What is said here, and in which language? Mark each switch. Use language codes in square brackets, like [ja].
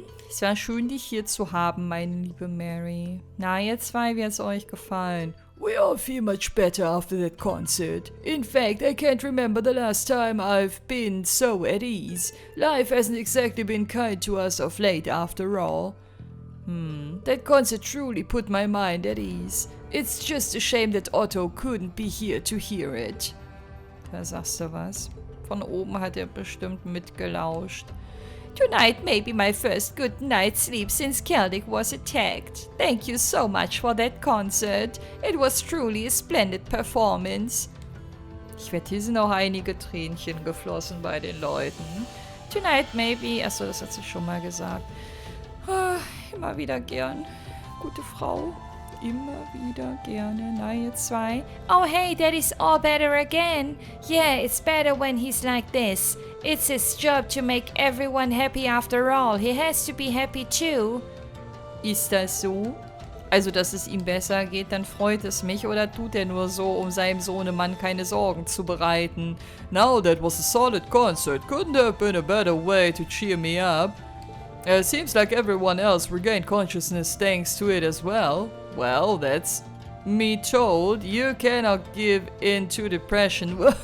[de] Es war schön, dich hier zu haben, meine liebe Mary. Na, ihr zwei, wie hat's euch gefallen? [en] We all feel much better after that concert. In fact, I can't remember the last time I've been so at ease. Life hasn't exactly been kind to us of late, after all. That concert truly put my mind at ease. It's just a shame that Otto couldn't be here to hear it. [de] Da sagst du was. Von oben hat er bestimmt mitgelauscht. [en] Tonight may be my first good night's sleep since Celdic was attacked. Thank you so much for that concert. It was truly a splendid performance. [de] Ich wette, hier sind auch einige Tränchen geflossen bei den Leuten. [en] Tonight maybe... [de] Achso, das hat sie schon mal gesagt. Immer wieder gern. Gute Frau. Immer wieder gerne. Na, ihr zwei. [en] Oh hey, that is all better again. Yeah, it's better when he's like this. It's his job to make everyone happy after all. He has to be happy too. [de] Ist das so? Also, dass es ihm besser geht, dann freut es mich. Oder tut er nur so, um seinem Sohnemann keine Sorgen zu bereiten? [en] Now that was a solid concert. Couldn't have been a better way to cheer me up. Seems like everyone else regained consciousness thanks to it as well. Well, that's me told. You cannot give in to depression.